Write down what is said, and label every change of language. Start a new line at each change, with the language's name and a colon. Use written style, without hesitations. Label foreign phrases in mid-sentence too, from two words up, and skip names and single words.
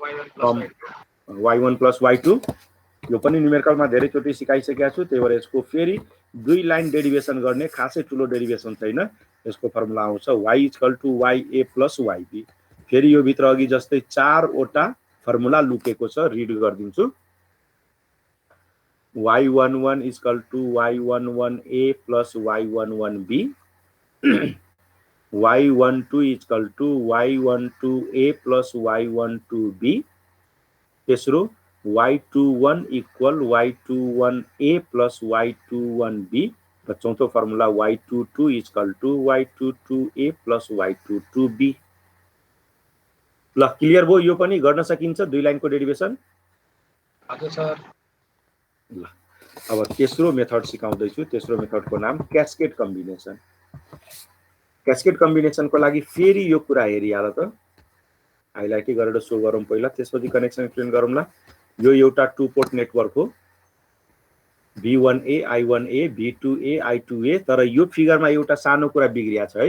Nepali: y1 प्लस y2 यो पनि न्युमेरिकलमा धेरैचोटि सिकाइसकेको छु त्यही भएर यसको फेरि दुई
English: line derivation
Nepali: गर्ने खासै ठुलो डेरिभेसन छैन यसको फर्मुला आउँछ y = ya प्लस yb फेरि यो भित्र अघि जस्तै चारवटा फर्मुला लुकेको छ रिड गरिदिन्छु
English: y11 = y11a plus y11b y12 = y12a plus y12b
Nepali: तेस्रो y21 =
English: y21a plus y21b
Nepali: र चौथो फर्मुला y22 =
English: y22a plus y22b
Nepali: ल क्लियर भयो यो पनि गर्न सकिन्छ दुई
English: line-को derivation
Nepali: हजुर सर ल अब तेस्रो मेथड सिकाउँदै छु तेस्रो मेथडको नाम
English: cascade combination cascade combination-को
Nepali: लागि फेरि यो कुरा हेरिहाल त हाइलाइट गरेर सो गरौँ पहिला त्यसपछि
English: connection explain
Nepali: गरौँला यो एउटा
English: 2 port network
Nepali: हो V1A I1A V2A I2A तर यो फिगरमा एउटा सानो कुरा बिग्रिया छ है